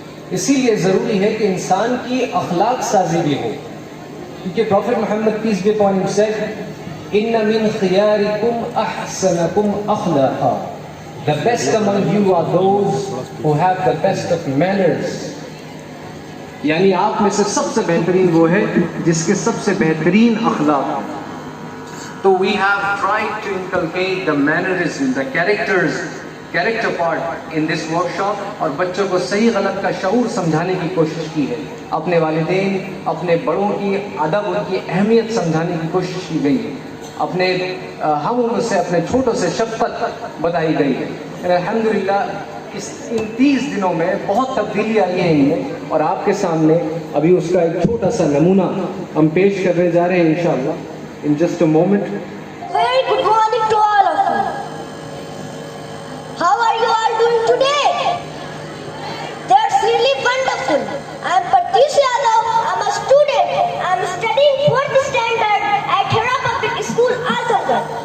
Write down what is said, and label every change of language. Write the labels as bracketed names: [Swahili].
[Urdu] اسی لیے ضروری ہے کہ انسان کی اخلاق سازی بھی ہو، کیونکہ [English] prophet Muhammad peace be upon him said [Arabic] ان من خیارکم احسنکم اخلاقا، [English] the best among you are those who have the best of manners، [Urdu] یعنی آپ میں سے سب سے بہترین وہ ہے جس کے سب سے بہترین اخلاق. [English] تو we have tried to inculcate the mannerism, the character part in this workshop، [Urdu] اور بچوں کو صحیح غلط کا شعور سمجھانے کی کوشش کی ہے. اپنے والدین، اپنے بڑوں کی ادب، ان کی اہمیت سمجھانے کی کوشش کی گئی ہے. اپنے ہم عمر سے، اپنے چھوٹوں سے شفقت بتائی گئی ہے. الحمدللہ ان 30 دنوں میں بہت تبدیلی آئی ہے ان میں، اور آپ کے سامنے ابھی اس کا ایک چھوٹا سا نمونہ ہم پیش کرنے جا رہے ہیں انشاءاللہ [English] in just a moment. Very good morning to all of you. How are you all doing today? That's really wonderful. I am Patish Yadav. I am a student. I am studying 4th standard at Hera Public School, Azamgarh.